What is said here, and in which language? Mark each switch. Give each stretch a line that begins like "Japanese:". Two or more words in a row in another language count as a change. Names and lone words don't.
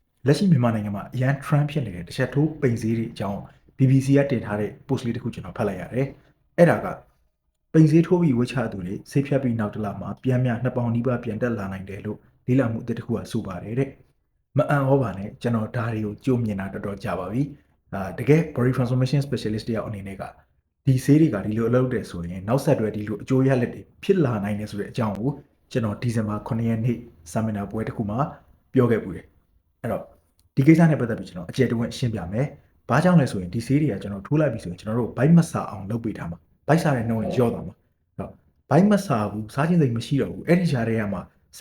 Burmese: လက်ရှိမြန်မာနိုင်ငံမှာအရန် trend ဖြစ်နေတဲ့တစ်ချက်ထိုးပိန်ဈေးတွေအကြောင်း BBC ကတင်ထားတဲ့ post လေးတစ်ခုကျွန်တော်ဖတ်လိုက်ရတယ်။အဲ့ဒါကပိန်ဈေးထိုးပြီးဝှချသူတွေဆေးဖြတ်ပြီးနောက်တစ်လမှာပြန်မြ2ပေါင်နီးပါးပြန်တက်လာနိုင်တယ်လို့လေ့လာမှုအသစ်တစ်ခုကဆိုပါတယ်တဲ့။မအံ့ဩပါနဲ့ကျွန်တော်ဒါတွေကိုကြိုမြင်တာတော်တော်ကြာ ပါပြီ။တကယ်
English: body transformation specialist
Burmese: တယောက်အနေနဲ့ကဒီဆေးတွေကဒီလိုအလုပ်တယ်ဆိုရင်နောက်ဆက်တွဲဒီလိုအကျိုးရလဒ်တွေဖြစ်လာနိုင်တယ်ဆိုတဲ့အကြောင်းကိုကျွန်တော်ဒီဇင်ဘာ9ရက်နေ့ seminar ပွဲတစ်ခုမှာပြောခဲ့ပူတယ်။အဲ့တော့ဒီကိစ္စနဲ့ပတ်သက်ပြီးကျွန်တော်အကျ ယ်တဝင့်ရှင်းပြမယ်။ဘာကြောင့်လဲဆိုရင်ဒီဆေးတွေကကျွန်တော်ထိုးလိုက်ပြီဆိုရင်ကျွန်တော်တို့ဘိုက်မဆာအောင်လုပ်ပေးထားမှာ။ဘိုက်ဆာတဲ့နှုန်းရော့သွားမှာ။အဲ့တော့ဘိုက်မဆာဘူးစားခြင်းစိတ်မရှိတော့ဘူး။အဲ့ဒီကြားထဲမှာစိ